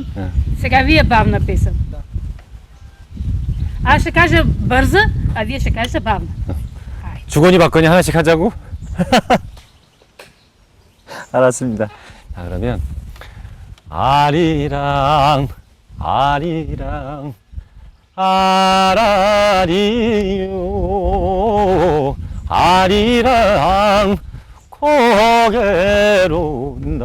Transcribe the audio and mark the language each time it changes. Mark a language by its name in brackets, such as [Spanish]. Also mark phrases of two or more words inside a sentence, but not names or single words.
[Bulgarian] Сега вие бавна песен. Аз ще кажа бърза, а вие ще кажете бавна. [Korean] 주거니 받거니 하나씩 하자고? 알았습니다. 자, 그러면 아리랑 아리랑 아라리요 아리랑 고개로